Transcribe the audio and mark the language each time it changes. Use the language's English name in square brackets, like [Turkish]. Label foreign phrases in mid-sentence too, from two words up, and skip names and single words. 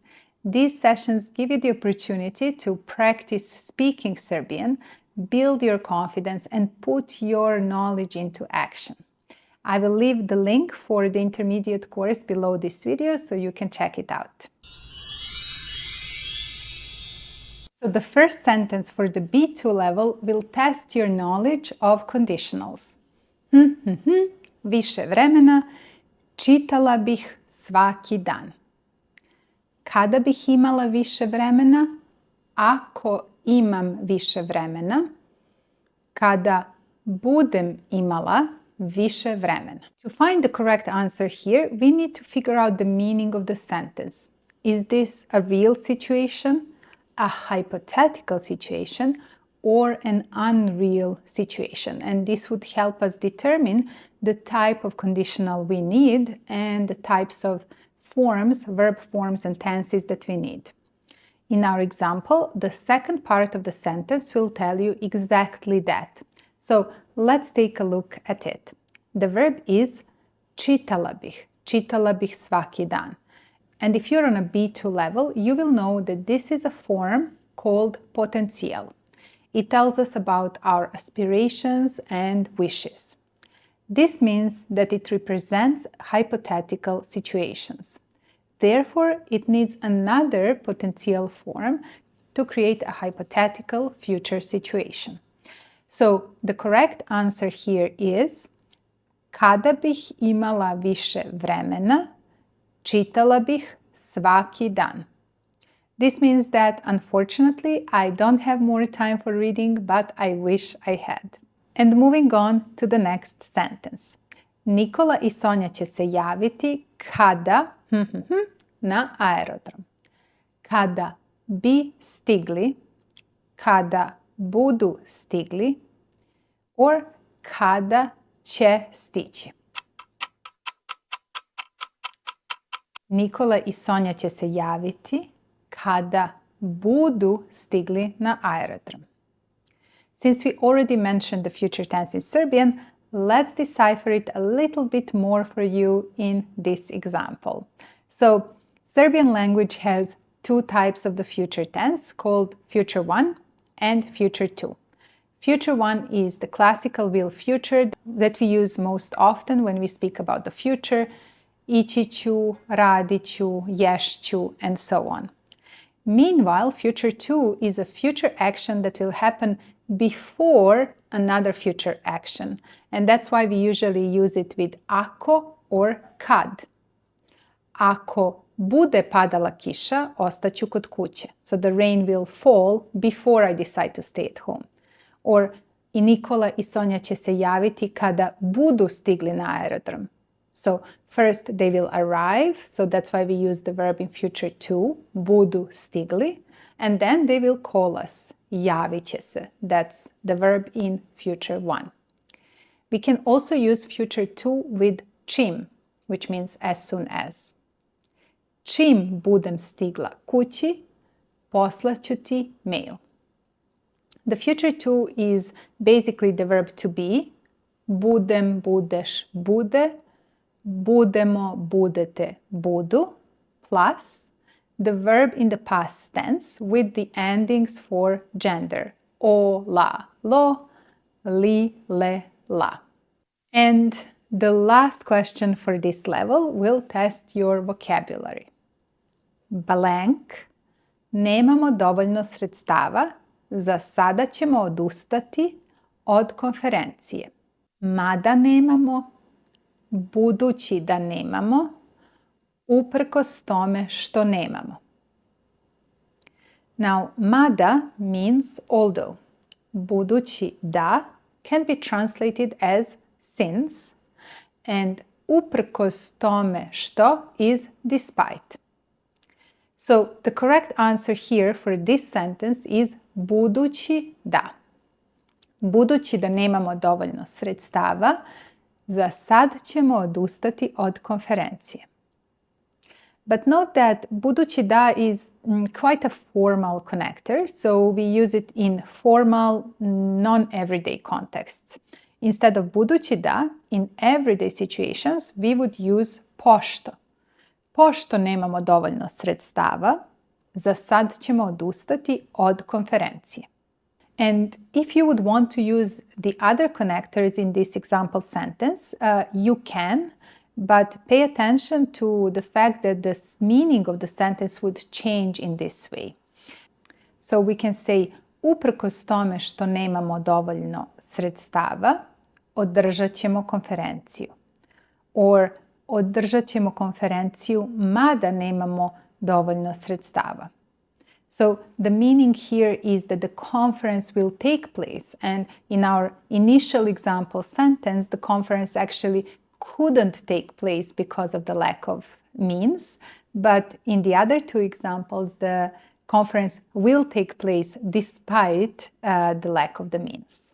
[English] These sessions give you the opportunity to practice speaking Serbian, build your confidence, and put your knowledge into action. I will leave the link for the intermediate course below this video so you can check it out. So the first sentence for the B2 level will test your knowledge of conditionals. [Serbian] Više vremena čitala bih svaki dan. Kada bih imala više vremena? Ako imam više vremena. Kada budem imala više vremena. [English] To find the correct answer here, we need to figure out the meaning of the sentence. Is this a real situation, a hypothetical situation, or an unreal situation? And this would help us determine the type of conditional we need and the types of forms, verb forms and tenses that we need. In our example, the second part of the sentence will tell you exactly that. So let's take a look at it. The verb is [Serbian] čitala bih svaki dan. [English] And if you're on a B2 level, you will know that this is a form called potencial. It tells us about our aspirations and wishes. This means that it represents hypothetical situations. Therefore, it needs another potential form to create a hypothetical future situation. So the correct answer here is [Serbian] kada bih imala više vremena, čitala bih svaki dan. [English] This means that, unfortunately, I don't have more time for reading, but I wish I had. And moving on to the next sentence. [Serbian] Nikola I Sonja će se javiti kada na aerodrom. Kada bi stigli, kada budu stigli, or kada će stići. Nikola I Sonja će se javiti kada budu stigli na aerodrom. [English] Since we already mentioned the future tense in Serbian, let's decipher it a little bit more for you in this example. So, Serbian language has two types of the future tense called future 1 and future 2. Future 1 is the classical real future that we use most often when we speak about the future. [Serbian] Ići ću, radit ću, ješt ću, [English] and so on. Meanwhile, future 2 is a future action that will happen before another future action. And that's why we usually use it with ako or kad. [Serbian] Ako bude padala kiša, ostaću kod kuće. [English] So the rain will fall before I decide to stay at home. [Serbian] Or i Nikola I Sonja će se javiti kada budu stigli na aerodrom. [English] So first they will arrive, so that's why we use the verb in future 2, [Serbian] budu stigli, [English] and then they will call us, [Serbian] javit će se. [English] That's the verb in future 1. We can also use future 2 with čim, which means as soon as. [Serbian] Čim budem stigla kući, poslaću ti mail. [English] The future 2 is basically the verb to be, [Serbian] budem, budeš, bude, budemo, budete, budu, [English] plus the verb in the past tense with the endings for gender, o, la, lo, li, le, la. And the last question for this level will test your vocabulary. Blank, [Serbian] nemamo dovoljno sredstava, za sada ćemo odustati od konferencije. Mada nemamo, budući da nemamo, uprkos tome što nemamo. [English] Now, mada means although. [Serbian] Budući da [English] can be translated as since, and [Serbian] uprkos tome što [English] is despite. So, the correct answer here for this sentence is [Serbian] budući da. Budući da nemamo dovoljno sredstava, za sad ćemo odustati od konferencije. [English] But note that [Serbian] budući da [English] is quite a formal connector, so we use it in formal, non-everyday contexts. Instead of [Serbian] budući da, [English] in everyday situations, we would use pošto. [Serbian] Pošto nemamo dovoljno sredstava, za sad ćemo odustati od konferencije. [English] And if you would want to use the other connectors in this example sentence, you can, but pay attention to the fact that the meaning of the sentence would change in this way. So we can say, [Serbian] uprkos tome što nemamo dovoljno sredstava, održat ćemo konferenciju. Or, održat ćemo konferenciju mada nemamo dovoljno sredstava. [English] So the meaning here is that the conference will take place, and in our initial example sentence, the conference actually couldn't take place because of the lack of means, but in the other two examples, the conference will take place despite the lack of the means.